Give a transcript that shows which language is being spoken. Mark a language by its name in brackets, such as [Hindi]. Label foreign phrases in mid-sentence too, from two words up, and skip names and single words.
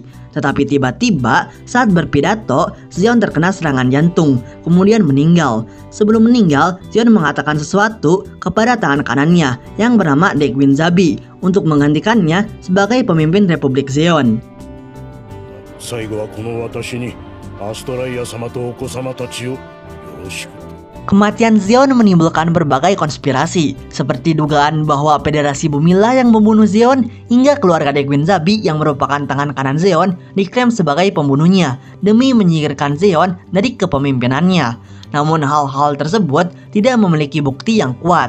[Indonesian] Tetapi tiba-tiba saat berpidato, Zeon terkena serangan jantung, kemudian meninggal. Sebelum meninggal, Zeon mengatakan sesuatu kepada tangan kanannya yang bernama Degwin Zabi untuk menggantikannya sebagai pemimpin Republik Zeon. [Japanese] 最後はこの私にアストライア様とお子様たちをよろしく。 [Indonesian] Kematian Zeon menimbulkan berbagai konspirasi, seperti dugaan bahwa Federasi Bumilah yang membunuh Zeon hingga keluarga Dequeen Zabi yang merupakan tangan kanan Zeon diklaim sebagai pembunuhnya demi menyingkirkan Zeon dari kepemimpinannya. Namun hal-hal tersebut tidak memiliki bukti yang kuat.